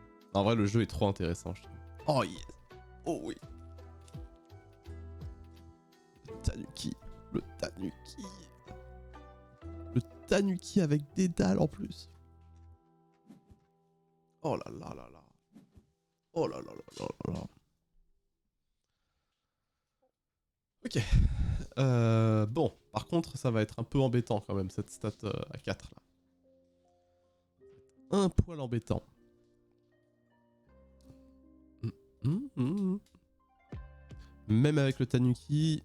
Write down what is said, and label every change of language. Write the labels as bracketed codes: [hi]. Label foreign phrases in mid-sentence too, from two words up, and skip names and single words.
[fr] En vrai, le jeu est trop intéressant, je trouve. [en] Oh yes. [fr] Oh oui. Le Tanuki. Le Tanuki. Le Tanuki avec des dalles en plus. Oh là là là là. Oh là là là là là. Ok. Bon, par contre, ça va être un peu embêtant quand même, cette stat à 4 là. Un poil embêtant. Même avec le Tanuki...